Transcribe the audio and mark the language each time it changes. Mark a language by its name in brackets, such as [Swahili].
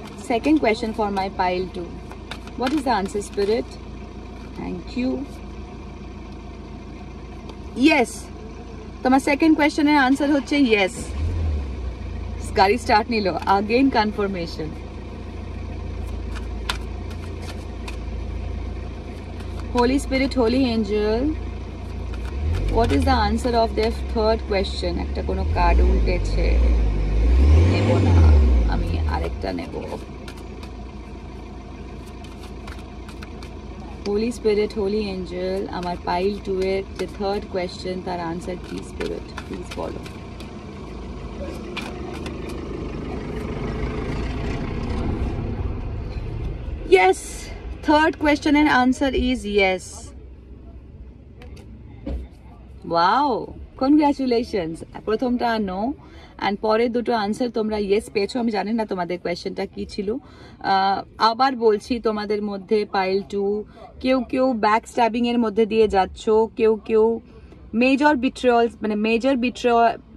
[English] Second question for my pile 2. What is the answer, spirit? Thank you. [Bangla] Yes, তোমার second কোয়েশ্চেনের answer হচ্ছে yes. গাড়ি start নিল, again confirmation. [English] Holy spirit, holy angel, what is the answer of the third question? [Bangla] একটা কোনো card উল্টেছে, নেব না, আমি আরেকটা নেব। হোলি স্পিরিট, হোলি এঞ্জেল, আমার পাইল 2 এর যে থার্ড কোয়েশ্চেন তার আনসার কি স্পিরিট? প্লিজ বলো। [English] Yes, third question and answer is yes. Wow, congratulations. [Bangla] প্রথমটা নো অ্যান্ড পরের দুটো আনসার তোমরা ইয়েস পেয়েছো। আমি জানি না তোমাদের কোয়েশ্চেনটা কি ছিল। আবার বলছি, তোমাদের মধ্যে পাইল 2 কেউ কেউ ব্যাক স্ট্যাবিং এর মধ্যে দিয়ে যাচ্ছ, কেউ কেউ মেজর বিট্রিয়াল, মানে মেজর বিট্রিয়াল।